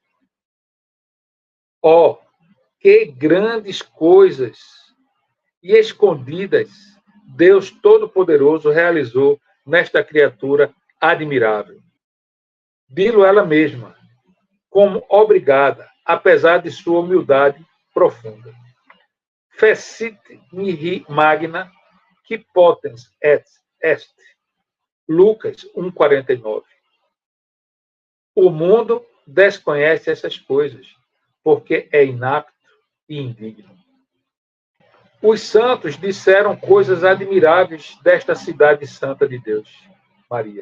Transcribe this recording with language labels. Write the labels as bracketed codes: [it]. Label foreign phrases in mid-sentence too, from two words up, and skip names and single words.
[pt] Ó, que grandes coisas e escondidas Deus Todo-Poderoso realizou nesta criatura admirável. Dilo ela mesma, como obrigada, apesar de sua humildade profunda. [la] Fecit mihi magna, que potens est. [pt] Lucas 1,49. O mundo desconhece essas coisas, porque é inapto e indigno. Os santos disseram coisas admiráveis desta cidade santa de Deus, Maria.